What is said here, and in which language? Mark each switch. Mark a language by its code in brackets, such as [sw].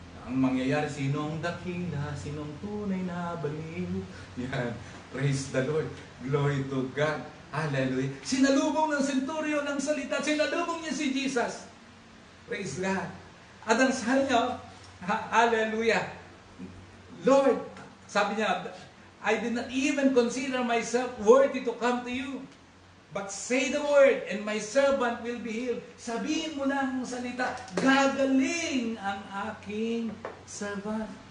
[tl] Ang mangyayari, sinong dakila, sinong tunay na baliw. [en] Yan. Praise the Lord. Glory to God. Hallelujah. [tl] Sinalubong ng centurion ng salita. Sinalubong niya si Jesus. Praise God. At ang sabi niya, hallelujah. [en] Lord, sabi niya, I did not even consider myself worthy to come to you. But say the word and my servant will be healed. [tl] Sabihin mo lang ang salita, gagaling ang aking servant.